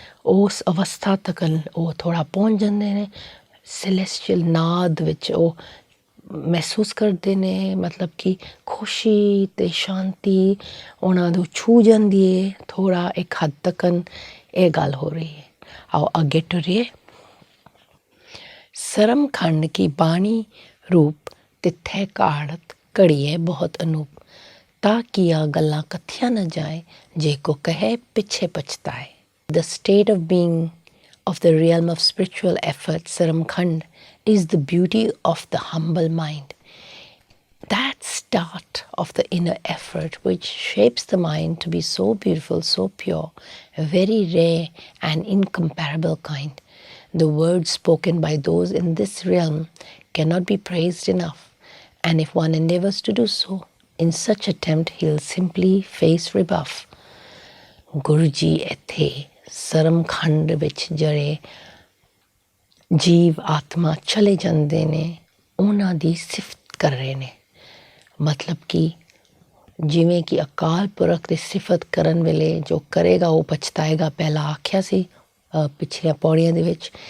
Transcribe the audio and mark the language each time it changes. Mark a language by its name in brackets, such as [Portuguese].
[Punjabi] ਉਸ ਅਵਸਥਾ ਤੱਕ ਉਹ ਥੋੜ੍ਹਾ ਪਹੁੰਚ ਜਾਂਦੇ ਨੇ, ਸੈਲੈਸਟੀਅਲ ਨਾਦ ਵਿੱਚ ਉਹ ਮਹਿਸੂਸ ਕਰਦੇ ਨੇ, ਮਤਲਬ ਕਿ ਖੁਸ਼ੀ ਅਤੇ ਸ਼ਾਂਤੀ ਉਹਨਾਂ ਨੂੰ ਛੂਹ ਜਾਂਦੀ ਹੈ ਥੋੜ੍ਹਾ ਇੱਕ ਹੱਦ ਤੱਕ। ਇਹ ਗੱਲ ਹੋ ਰਹੀ ਹੈ। ਆਓ ਅੱਗੇ ਟੁਰੀਏ। ਸਰਮ ਖੰਡ ਕੀ ਬਾਣੀ ਰੂਪ, ਤਿੱਥੇ ਕਾੜਤ ਘੜੀਏ ਬਹੁਤ ਅਨੂਪ। ਤਾਂ ਕੀਆ ਗੱਲਾਂ ਕਥੀਆਂ ਨਾ ਜਾਏ, ਜੇ ਕੋ ਕਹੇ ਪਿੱਛੇ ਪਛਤਾਏ। [English] The state of being of the realm of spiritual effort, Saram Khand, is the beauty of the humble mind. That start of the inner effort which shapes the mind to be so beautiful, so pure, a very rare and incomparable kind. The words spoken by those in this realm cannot be praised enough, and if one endeavors to do so, in such attempt he'll simply face rebuff. [Punjabi] Guru Ji ਇੱਥੇ ਸਰਮ ਖੰਡ ਵਿੱਚ ਜਿਹੜੇ ਜੀਵ ਆਤਮਾ ਚਲੇ ਜਾਂਦੇ ਨੇ ਉਹਨਾਂ ਦੀ ਸਿਫਤ ਕਰ ਰਹੇ ਨੇ। ਮਤਲਬ ਕਿ ਜਿਵੇਂ ਕਿ ਅਕਾਲ ਪੁਰਖ ਦੀ ਸਿਫਤ ਕਰਨ ਵੇਲੇ ਜੋ ਕਰੇਗਾ ਉਹ ਪਛਤਾਏਗਾ, ਪਹਿਲਾਂ ਆਖਿਆ ਸੀ ਪਿਛਲੀਆਂ ਪੌੜੀਆਂ ਦੇ ਵਿੱਚ।